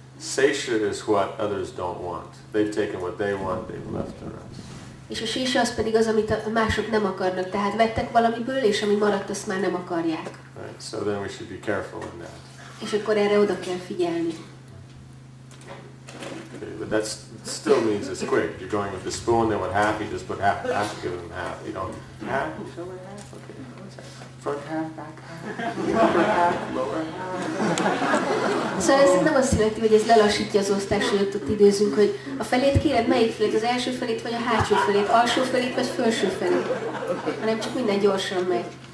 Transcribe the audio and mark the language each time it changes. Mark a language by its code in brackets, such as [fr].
[en] Sesha is what others don't want. They've taken what they want, they've left the rest. [hu] És a sésa az pedig az, amit a mások nem akarnak. Tehát vettek valamiből, és ami maradt, azt már nem akarják. [en] Right? So then we should be careful in that. [hu] És akkor erre oda kell figyelni. [en] Okay, but that still means it's quick. You're going with the spoon, they want half, you just put half, give them half. You don't, half, you show me half, okay. Front half, back half, upper half, lower half. [hu] Szóval ez nem azt jelenti, hogy ez lelassítja az osztást, hogy ott időzünk, hogy a felét kéred, melyik felét, az első felét vagy a hátsó felét, alsó felét vagy felső felét, hanem csak minden gyorsan megy.